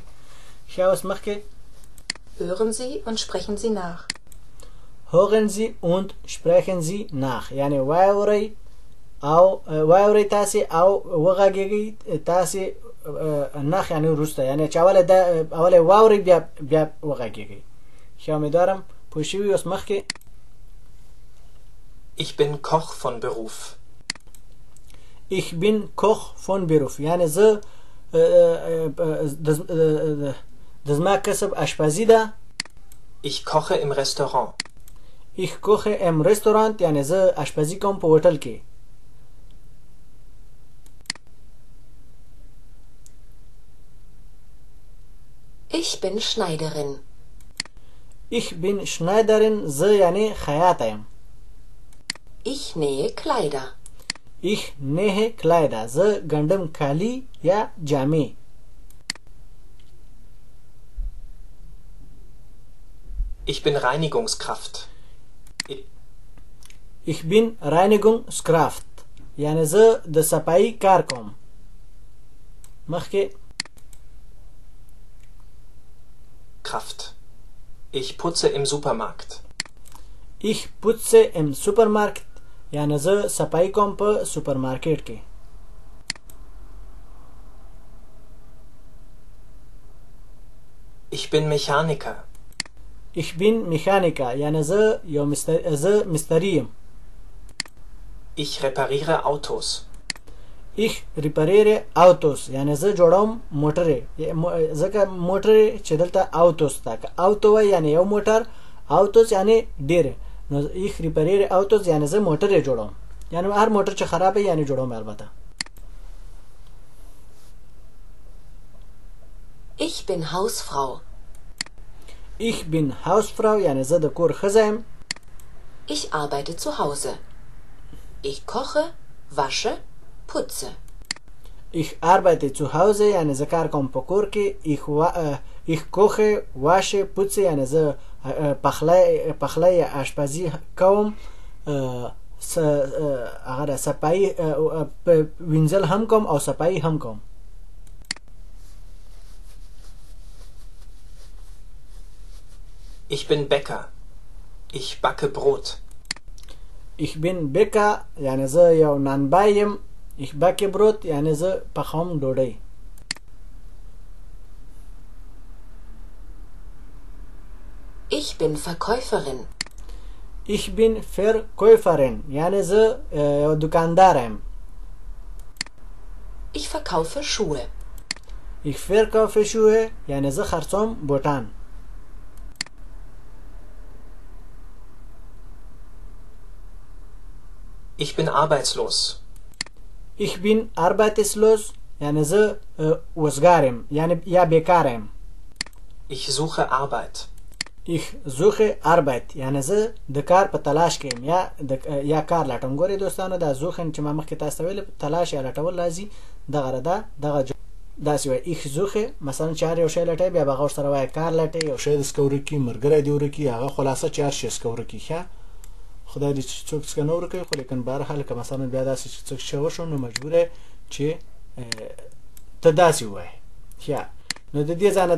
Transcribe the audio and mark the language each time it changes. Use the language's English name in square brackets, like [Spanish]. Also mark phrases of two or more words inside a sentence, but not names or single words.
[Pashto] ښه اوس مخکې [German] Hören Sie und sprechen Sie nach. Hören Sie und sprechen Sie nach [Pashto] یعنی واورئ او واورئ تاسې او وغږیږئ تاسې نخ یعنی وروسته یعنی چې اوله واورئ بیا وغږیږئ. ښه امیدوارم پوه شوي. اوس مخکې [German] Ich bin Koch von Beruf. Ich bin Koch von Beruf [Pashto] یعنی زه د زما کسب اشپزي ده. [German] Ich koche im Restaurant. Ich koche im Restaurant [Pashto] یعنی زه اشپزي کوم په هوټل کې. [German] Ich bin Schneiderin. Ich bin Schneiderin [Pashto] زه یعنی خیاطه یم. [German] Ich nähe Kleider. Ich nähe Kleider [Pashto] زه ګنډم کالي یا جامې. [German] Ich bin Reinigungskraft. Ich bin Reinigungskraft [Pashto] یعنی زه د صفایي کار کوم. مخکې Kraft. [German] Ich putze im Supermarkt. Ich putze im Supermarkt [Pashto] یعنی زه صفایي کوم په سوپرمارکیټ کې. [German] Ich bin Mechaniker. Ich bin Mechaniker [Pashto] یعنی زه مستری یم. [German] Ich repariere Autos. Ich repariere Autos [Pashto] یعنی زه جوړوم موټرې. ځکه موټرې چې دلته autos ده که auto وایي یعنی یو موټر autos یعنی ډېرې نو [German] ich repariere Autos [Pashto] یعنی زه موټرې جوړوم یعنی هر موټر چې خراب وي یعنی جوړوم البته. [German] Ich bin Hausfrau. Ich bin Hausfrau [Pashto] یعنی زه د کور ښځه یم. [German] Ich arbeite zu Hause. Ich koche, wasche, putze. Ich arbeite zu Hause [Pashto] یعنی زه کار کوم په کور کې. [German] Ich koche, wasche, putze [Pashto] یعنی زه پخلی آشپزي کوم. هغه صفایي وینځل هم کوم او صفایي هم کوم. [German] Ich bin Bäcker. Ich backe Brot. Ich bin Bäcker [Pashto] یعنی زه یو نانبای یم. [German] Ich backe Brot [Pashto] یعنی زه پخوم ډوډۍ. [German] Ich bin Verkäuferin. Ich bin Verkäuferin [Pashto] یعنی زه یو دکاندار یم. [German] Ich verkaufe Schuhe. Ich verkaufe Schuhe [Pashto] یعنی زه خرڅوم بوټان. [German] Ich bin arbeitslos. Ich bin arbeitslos [Pashto] یعنی زه وزګار یم یعنی یا بیکار یم. [German] Ich suche Arbeit. Ich suche Arbeit [Pashto] یعنی زه د کار په تلاش کې یم یا کار لټوم. ګورئ دوستانو دا زوخن چې ما مخکې تاسو ته ویل تلاش یا لټول راځي دغه ده دغه داسې وایي. [German] Ich suche [Pashto] مثلا چې هر یو شی لټوي بیا به هغه ورسره وایي کار لټوي یو شی د سکه ورکي ملګری دې ورکي هغه خلاصه چې هر شی سکه ورکي. ښه خدای دې چې څوک څه نه ورکوي خو لیکن بهرحال که مثلا بیا داسې چې څوک شی وشو نو مجبور یې چې ته داسې ووایې ښه نو د دې ځای نه